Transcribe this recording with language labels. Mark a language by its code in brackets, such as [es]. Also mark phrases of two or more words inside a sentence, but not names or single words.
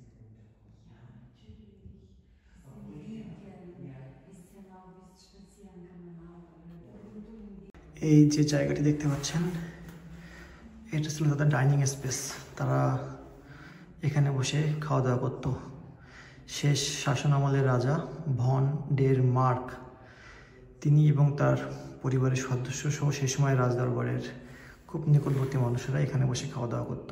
[de] Sehr gerne. Ist ja auch ein bisschen spazieren kann [bn] এই যে জায়গাটি দেখতে পাচ্ছেন, এটা ছিল তাদের ডাইনিং স্পেস। তারা এখানে বসে খাওয়া দাওয়া করত। শেষ শাসন আমলের রাজা ভন ডের মার্ক, তিনি এবং তার পরিবারের সদস্য সহ সেই সময় রাজদরবারের খুব নিকটবর্তী মানুষেরা এখানে বসে খাওয়া দাওয়া করতো।